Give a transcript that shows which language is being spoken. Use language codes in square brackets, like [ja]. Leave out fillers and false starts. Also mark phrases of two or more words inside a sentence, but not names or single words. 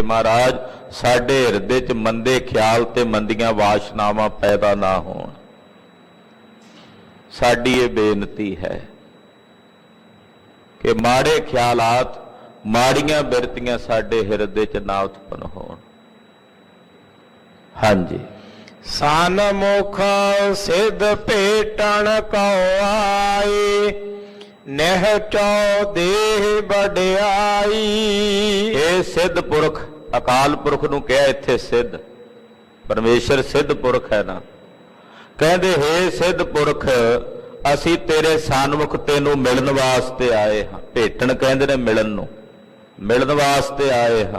[pa] ਮਹਾਰਾਜ, ਸਾਡੇ ਹਿਰਦੇ 'ਚ ਮੰਦੇ ਖਿਆਲ ਤੇ ਮੰਦੀਆਂ ਵਾਸ਼ਨਾਵਾਂ ਪੈਦਾ ਨਾ ਹੋਣ। ਸਾਡੀ ਇਹ ਬੇਨਤੀ ਹੈ ਕਿ ਮਾੜੇ ਖਿਆਲਾਤ, ਮਾੜੀਆਂ ਬਿਰਤੀਆਂ ਸਾਡੇ ਹਿਰਦੇ 'ਚ ਨਾ ਉਤਪਨ ਹੋਣ। ਹਾਂਜੀ। ਸਨਮੁਖ ਸਿੱਧ ਭੇਟਣ ਕੋ ਆਈ, ਨਿਹਚੋ ਦੇਹ ਵਡਿਆਈ। ਇਹ ਸਿੱਧ ਪੁਰਖ, ਅਕਾਲ ਪੁਰਖ ਨੂੰ ਕਿਹਾ ਇੱਥੇ ਸਿੱਧ, ਪਰਮੇਸ਼ਰ ਸਿੱਧ ਪੁਰਖ ਹੈ ਨਾ। ਕਹਿੰਦੇ ਹੇ ਸਿੱਧ ਪੁਰਖ, ਅਸੀਂ ਤੇਰੇ ਸਨਮੁਖ ਤੈਨੂੰ ਮਿਲਣ ਵਾਸਤੇ ਆਏ ਹਾਂ। ਭੇਟਣ ਕਹਿੰਦੇ ਨੇ ਮਿਲਣ ਨੂੰ, ਮਿਲਣ ਵਾਸਤੇ ਆਏ ਹਾਂ।